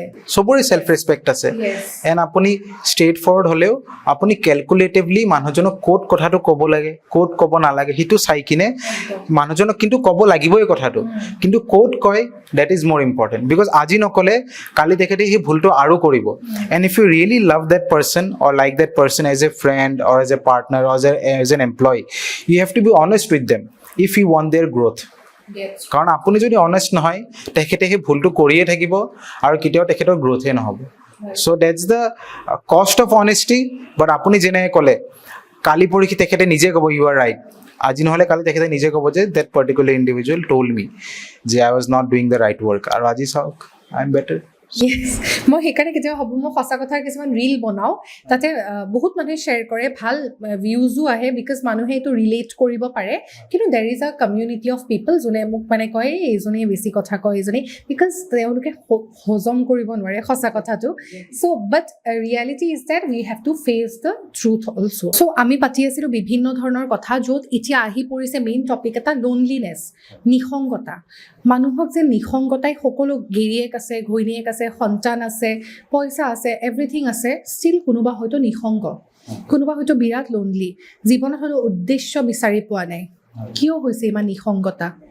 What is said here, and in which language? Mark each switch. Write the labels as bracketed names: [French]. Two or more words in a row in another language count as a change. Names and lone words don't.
[Assamese] চবৰে [English] self respect [Assamese] আছে এণ্ড আপুনি [English] straight forward [Assamese] হ'লেও আপুনি কেলকুলেটিভলি মানুহজনক ক'ত কথাটো ক'ব লাগে ক'ত ক'ব নালাগে সেইটো চাই কিনে মানুহজনক কিন্তু ক'ব লাগিবই কথাটো কিন্তু ক'ত কয় [English] that is more important বিকজ [Assamese] আজি নক'লে কালি তেখেতে সেই ভুলটো আৰু কৰিব [English] and if you really love that person or like that person as a friend or as a partner or as an employee you have to be honest with them if you want their growth [Assamese] কাৰণ আপুনি যদি অনেষ্ট নহয় তেখেতে সেই ভুলটো কৰিয়ে থাকিব আৰু কেতিয়াও তেখেতৰ গ্ৰ'থে নহ'ব [English] so that's the cost of honesty but [Assamese] আপুনি যেনেকৈ ক'লে কালি পৰহি তেখেতে নিজে ক'ব [English] you are right [Assamese] আজি নহ'লে কালি তেখেতে নিজে ক'ব যে [English] that particular individual told me যে I was not doing the right work [Assamese] আৰু আজি চাওক [English] I am better Yes. [Assamese] মই সেইকাৰণে কেতিয়াবা ভাবোঁ মই সঁচা কথাৰ কিছুমান ৰীল বনাওঁ তাতে বহুত মানুহে শ্বেয়াৰ কৰে ভাল ভিউজো আহে বিকজ মানুহে এইটো ৰিলেট কৰিব পাৰে কিন্তু দেৰ [English] is a community of people [Assamese] যোনে মোক মানে কয় এইজনীয়ে বেছি কথা কয় এইজনী বিকজ তেওঁলোকে হজম কৰিব নোৱাৰে সঁচা কথাটো চ' [English] but reality is that we have to face the truth also' [Assamese] চ' আমি পাতি আছিলোঁ বিভিন্ন ধৰণৰ কথা য'ত এতিয়া আহি পৰিছে [English] main topic [Assamese] এটা লোনলিনেছ নিসংগতা মানুহক যে নিসংগতাই সকলো গিৰিয়েক আছে ঘৈণীয়েক আছে সন্তান আছে পইচা আছে এভৰিথিং আছে ষ্টিল কোনোবা হয়তো নিসংগ কোনোবা হয়তো বিৰাট লোনলি জীৱনত হয়তো উদ্দেশ্য বিচাৰি পোৱা নাই কিয় হৈছে ইমান নিসংগতা